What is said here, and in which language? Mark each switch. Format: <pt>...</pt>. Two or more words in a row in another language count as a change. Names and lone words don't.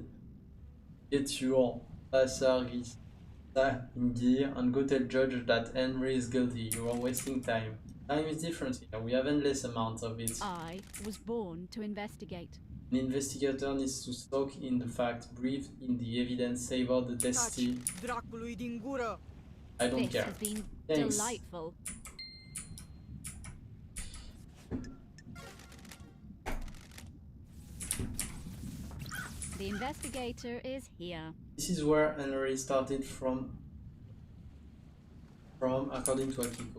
<en>Get your pasarista in gear and go tell judge that Henry is guilty. You are wasting time. Time is different here. We have endless amounts of it. I was born to investigate. An investigator needs to soak in the fact, breathe in the evidence, savor the testy.</en> <ro>Dracului din gură.</ro> <en>I don't This care. has been Thanks. delightful. The investigator is here. This is where Henry started from according to Akiko.</en>